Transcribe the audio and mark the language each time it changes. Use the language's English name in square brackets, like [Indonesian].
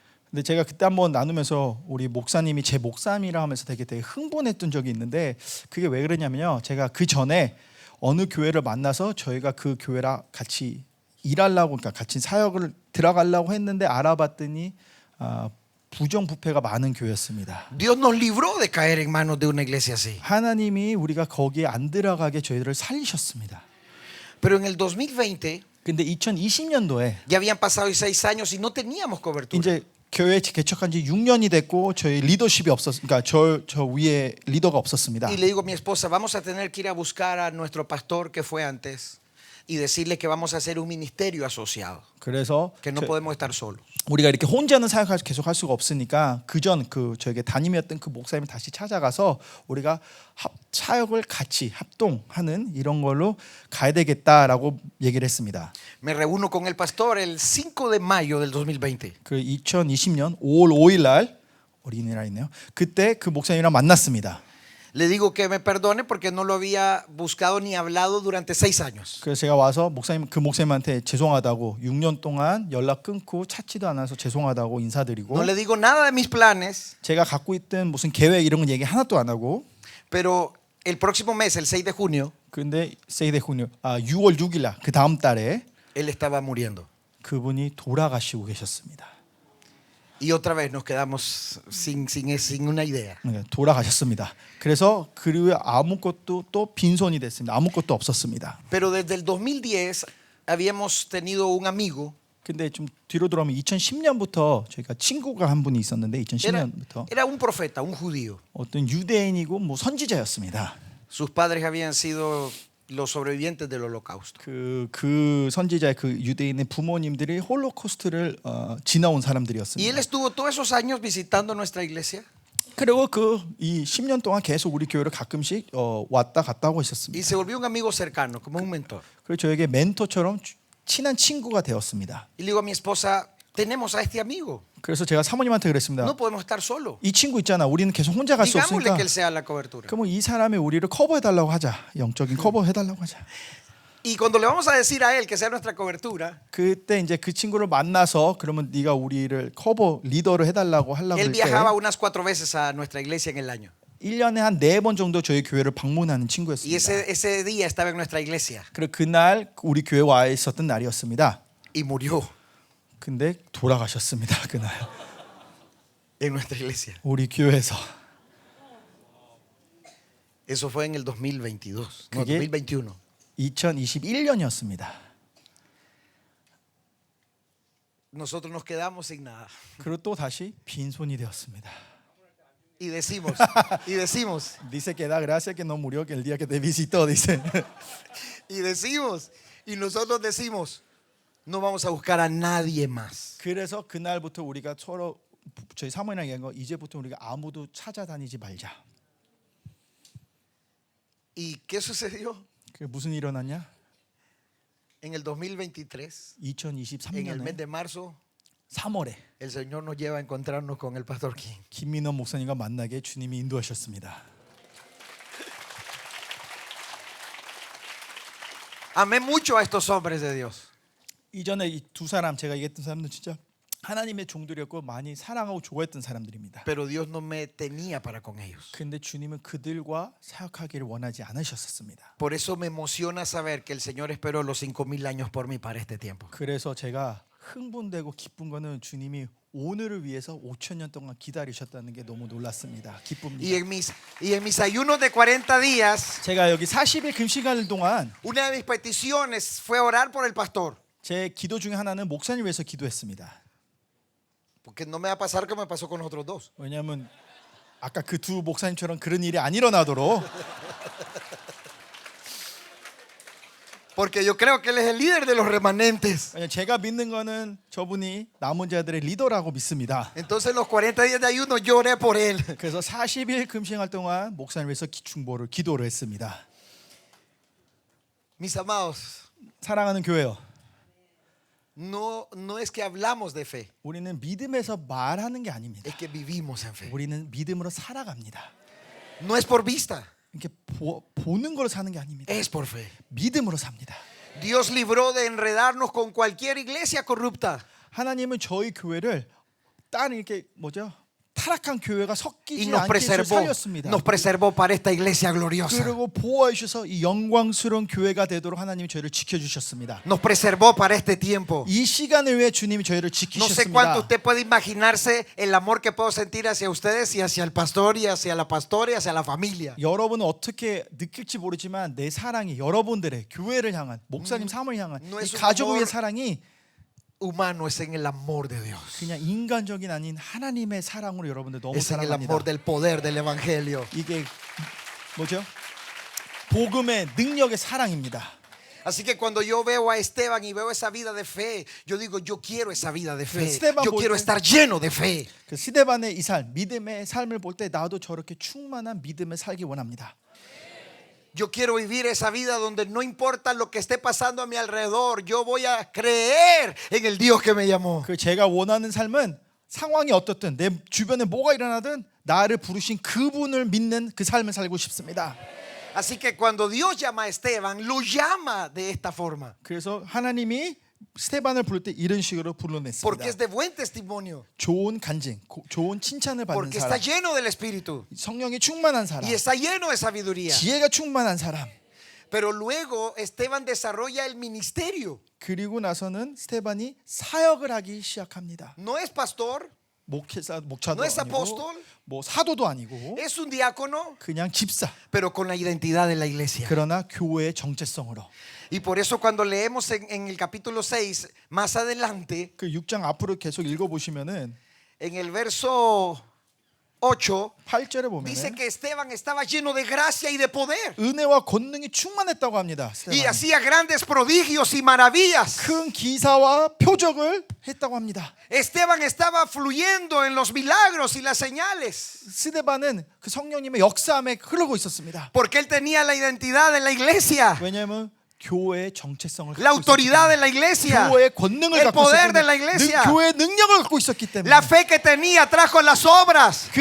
[Korean] 근데 제가 그때 한번 나누면서 우리 목사님이 제 목사님이라 하면서 되게 흥분했던 적이 있는데 그게 왜 그러냐면요. 제가 그 전에 어느 교회를 만나서 저희가 그 교회랑 같이 일하려고 그러니까 같이 사역을 들어가려고 했는데 알아봤더니 부정부패가 많은 교회였습니다. [Spanish] Dios nos libró de caer en manos de una iglesia así. [Korean] 하나님이 우리가 거기에 안 들어가게 저희들을 살리셨습니다. [Spanish] Pero en el 2020 [Korean] 근데 2020년도에 [Spanish] ya habían pasado 6 años y no teníamos cobertura. [Korean] 이제 교회 개척한 지 6년이 됐고 저희 리더십이 그러니까 저 위에 리더가 없었습니다. [Spanish] Y le digo a mi esposa, vamos a tener que ir a buscar a nuestro pastor que fue antes y decirle que vamos a hacer un ministerio asociado, [Korean] 그래서 [Spanish] que no podemos estar solos. [Korean] 우리가 이렇게 혼자는 사역을 계속 할 수가 없으니까 그전 저에게 담임이었던 그 목사님을 다시 찾아가서 우리가 사역을 같이 합동하는 이런 걸로 가야 되겠다라고 얘기를 했습니다. [Spanish] Me reúno con el pastor el 5 de mayo del 2020. [Korean] 그 2020년 5월 5일 날 어린이날 있네요. 그때 그 목사님이랑 만났습니다. [Spanish] Le digo que me perdone porque no lo había buscado ni hablado durante 6 años. [Korean] 그래서 제가 와서 그 목사님한테 죄송하다고 6년 동안 연락 끊고 찾지도 않아서 죄송하다고 인사드리고 [Spanish] No le digo nada de mis planes, [Korean] 제가 갖고 있던 무슨 계획 이런 건 얘기 하나도 안 하고 [Spanish] pero el próximo mes, el 6 de junio, [Korean] 근데 6월 6일 날 그 다음 달에 [Spanish] él estaba muriendo. [Korean] 그분이 돌아가시고 계셨습니다. [Spanish] Y otra vez nos quedamos sin una idea. [Korean] 돌아가셨습니다. 그래서 그 후에 아무것도 또 빈손이 됐습니다. 아무것도 없었습니다. [Spanish] Pero desde el 2010 habíamos tenido un amigo. [Korean] 근데 좀 뒤로 돌아오면 2010년부터 저희가 친구가 한 분이 있었는데 2010년부터 [Spanish] Era un profeta, un judío. [Korean] 어떤 유대인이고 뭐 선지자였습니다. [Spanish] Sus padres habían sido los sobrevivientes del holocausto. [Korean] 그 선지자의 그 유대인의 부모님들이 홀로코스트를 지나온 [Spanish] Y él [Korean] 사람들이었습니다. [Spanish] estuvo todos esos años visitando nuestra iglesia. [Korean] 그리고 이 10년 동안 계속 우리 교회를 가끔씩 왔다 갔다 하고 [Spanish] Y [Korean] 있었습니다. [Spanish] se volvió un amigo cercano, como un mentor. [Korean] 그리고 저에게 멘토처럼 친한 친구가 되었습니다. [Spanish] Y le digo a mi esposa, tenemos a este amigo. [Korean] 그래서 제가 사모님한테 그랬습니다. [Spanish] No podemos estar solos. [Korean] 이 친구 있잖아. 우리는 계속 혼자 갈 수 [Spanish] Digámosle [Korean] 없으니까 [Spanish] que él sea la cobertura. [Korean] 그러면 이 사람이 우리를 커버해달라고 하자. 영적인 커버해달라고 하자. [Spanish] Y cuando le vamos a decir a él que sea nuestra cobertura, [Korean] 그때 이제 그 친구를 만나서 그러면 네가 우리를 커버 리더를 해달라고 하려고 [Spanish] él [Korean] 할 때 [Spanish] viajaba unas 4 veces a nuestra iglesia en el año. [Korean] 1년에 한 4번 정도 저희 교회를 방문하는 [Spanish] Y [Korean] 친구였습니다. [Spanish] ese día estaba en nuestra iglesia [Korean] 그리고 그날 우리 교회 와 있었던 날이었습니다. [Spanish] y murió [Korean] 근데 돌아가셨습니다. 그날 [Spanish] en nuestra iglesia. [Korean] 우리 교회에서. [Spanish] Eso fue en el 2022, no, [Korean] 그게 [Spanish] 2021. [Korean] 2021년이었습니다. [Spanish] Nosotros nos quedamos sin nada. [Korean] 그리고 또 다시 빈손이 되었습니다. [Spanish] y decimos, y decimos, Dice que da gracia que no murió que el día que te visitó, dice. y decimos, y nosotros decimos, no vamos a buscar a nadie más. [Korean] 그래서 그날부터 우리가 서로 저희 사모님이랑 얘기한 거 이제부터 우리가 아무도 찾아다니지 말자. [Spanish] ¿Y qué sucedió? [Korean] 그 무슨 일이 일어났냐? [Spanish] En el 2023, en el mes de marzo, [Korean] 3월에 [Spanish] el Señor nos lleva a encontrarnos con el pastor King. [Korean] 김민호 목사님과 만나게 주님이 인도하셨습니다. [Spanish] Amé mucho a estos hombres de Dios. [Korean] 이전에 이 두 사람 제가 얘기했던 사람들 진짜 하나님의 종들이었고 많이 사랑하고 좋아했던 사람들입니다. [Spanish] Pero Dios no me tenía para con ellos. [Korean] 근데 주님은 그들과 사역하기를 원하지 않으셨었습니다. [Spanish] Por eso me emociona saber que el Señor esperó los 5,000 años por mí para este tiempo. [Korean] 그래서 제가 흥분되고 기쁜 거는 주님이 오늘을 위해서 5,000년 동안 기다리셨다는 게 너무 놀랐습니다. [Spanish] Y [Korean] 기쁩니다. [Spanish] en mis ayunos de 40 días, [Korean] 제가 여기 40일 금식하는 동안 [Spanish] una de mis peticiones fue orar por el pastor. [Korean] 제 기도 중에 하나는 목사님 위해서 기도했습니다. [Spanish] Porque no me va a pasar como me pasó con los otros dos. [Korean] 왜냐하면 아까 그 두 목사님처럼 그런 일이 안 일어나도록. [Spanish] Porque yo creo que Él es el líder de los remanentes. [Korean] 왜냐면 제가 믿는 거는 저분이 남은 자들의 리더라고 믿습니다. [Spanish] Entonces los 40 días de ayuno yo oré por Él. [Korean] 그래서 40일 금식할 동안 목사님 위해서 기도를 했습니다. [Spanish] Mis amados, [Korean] 사랑하는 교회요. [Spanish] no es que hablamos de fe, [Korean] 우리는 믿음에서 말하는 게 아닙니다. [Spanish] es que vivimos en fe. [Korean] 우리는 믿음으로 살아갑니다. [Spanish] No es por vista, [Korean] 이렇게 보는 걸로 사는 게 아닙니다. [Spanish] es por fe. [Korean] 믿음으로 삽니다. [Spanish] Dios libró de enredarnos con cualquier iglesia corrupta. [Korean] 하나님은 저희 교회를 다른 이렇게 뭐죠? 타락한 교회가 [Spanish] Y [Korean] 섞이지 [Spanish] nos [Korean] 않게 해서 [Spanish] preservó, [Korean] 살렸습니다. [Spanish] nos preservó para esta iglesia gloriosa. [Korean] 그리고 보호해 주셔서 이 영광스러운 교회가 되도록 하나님이 저희를 지켜주셨습니다. [Spanish] Nos preservó para este tiempo. [Korean] 이 시간을 위해 주님이 저희를 [Spanish] No sé cuánto [Korean] 지키셨습니다. [Spanish] usted puede imaginarse el amor que puedo sentir hacia ustedes y hacia el pastor y hacia la pastora y hacia la familia. [Korean] 여러분은 어떻게 느낄지 모르지만 내 사랑이 여러분들의 교회를 향한 목사님 사모를 향한 [Spanish] no [Korean] 이 [Spanish] es un [Korean] 가족의 [Spanish] amor [Korean] 사랑이 [Spanish] Humano es en el amor de Dios. [Korean] 그냥 인간적인 아닌 하나님의 사랑으로 여러분들 너무 [Spanish] Es en el [Korean] 사랑합니다. [Spanish] amor del poder del evangelio. [Korean] 이게 뭐죠? 복음의 능력의 사랑입니다. [Spanish] Así que cuando yo veo a Esteban y veo esa vida de fe, yo digo, yo quiero esa vida de fe. Esteban Yo [Korean] 볼 [Spanish] quiero [Korean] 때- [Spanish] estar lleno de fe. [Korean] 그 스데반의 이 삶, 믿음의 삶을 볼 때 나도 저렇게 충만한 믿음을 살기 원합니다. [Spanish] Yo quiero vivir esa vida donde no importa lo que esté pasando a mi alrededor, yo voy a creer en el Dios que me llamó. [Korean] 그 제가 원하는 삶은 상황이 어떻든 내 주변에 뭐가 일어나든 나를 부르신 그분을 믿는 그 삶을 살고 싶습니다. [Spanish] Así que cuando Dios llama a Esteban, lo llama de esta forma. [Korean] 그래서 하나님이 스테반을 부를 때 이런 식으로 불러냈습니다. [Spanish] Porque es de buen testimonio. [Korean] 좋은 간증, 좋은 칭찬을 받는 [Spanish] Porque está [Korean] 사람, [Spanish] lleno del Espíritu. [Korean] 성령이 충만한 사람, [Spanish] Y está lleno de sabiduría. [Korean] 지혜가 충만한 사람. [Spanish] Pero luego Esteban desarrolla el ministerio. [Korean] 그리고 나서는 스테반이 사역을 하기 시작합니다. [Spanish] No es pastor, [Korean] 목차도 [Spanish] No es [Korean] 아니고 [Spanish] apóstol. [Korean] 뭐 사도도 아니고 [Spanish] es un diácono, [Korean] 그냥 집사. [Spanish] pero con la identidad de la iglesia. [Korean] 그러나 교회의 정체성으로. [Spanish] Y por eso cuando leemos en el capítulo 6, más adelante, [Korean] 그 6장 앞으로 계속 읽어 보시면은 [Spanish] en el verso 8, [Korean] 8절에 보면은 [Spanish] dice que Esteban estaba lleno de gracia y de poder. [Korean] 은혜와 권능이 충만했다고 합니다. [Spanish] Y [Korean] 스테반이. [Spanish] hacía grandes prodigios y maravillas. [Korean] 큰 기사와 표적을 했다고 합니다. [Spanish] Esteban estaba fluyendo en los milagros y las señales. [Korean] 스데반은 그 성령님의 역사함에 흐르고 있었습니다. [Spanish] Porque él tenía la identidad de la iglesia, [Korean] 왜냐하면 교회의 정체성을 [Spanish] la [Korean] 갖고 [Spanish] autoridad de [Korean] 있었기 [Spanish] la iglesia, [Korean] 때문에 교회의 권능을 [Spanish] el [Korean] 갖고 [Spanish] poder [Korean] 있었기 [Spanish] de la [Korean] iglesia. 교회의 능력을 갖고 있었기 때문에 [Spanish] la fe que tenía trajo las obras.